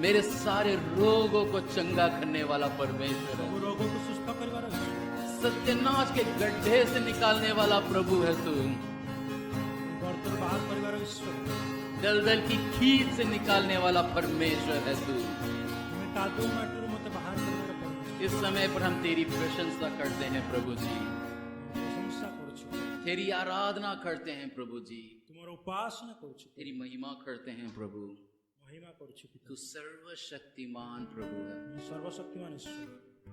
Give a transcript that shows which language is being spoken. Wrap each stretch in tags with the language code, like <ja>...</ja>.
<hi>मेरे सारे रोगों को चंगा करने वाला परमेश्वर है।</hi> <or>ସବୁ ରୋଗକୁ ସୁସ୍ଥ କରିବାର ଈଶ୍ୱର।</or> <hi>सत्यानाश के गड्ढे से निकालने वाला प्रभु है तू।</hi> <or>ଗର୍ତ୍ତରୁ ବାହାର କରିବାର ଈଶ୍ୱର।</or> <hi>दलदल की खींच से निकालने वाला परमेश्वर है तू।</hi> <or>ତୁମେ କାଦୁଅ ମାଟିରୁ ମୋତେ ବାହାର କରିବାର परमेश्वर।</or> <hi>इस समय पर हम तेरी प्रशंसा करते हैं प्रभु जी,</hi> <or>ପ୍ରଶଂସା କରୁଛୁ।</or> <hi>तेरी आराधना करते हैं प्रभु जी,</hi> <or>ତୁମର ଉପାସନା କରୁଛୁ।</or> <hi>तेरी महिमा करते हैं प्रभु।</hi> <or>ମହିମା କରୁଛୁ ପିତା।</or> <hi>तू सर्वशक्तिमान प्रभु है,</hi> <or>ମୁଁ ସର୍ବଶକ୍ତିମାନ ଈଶ୍ୱର।</or>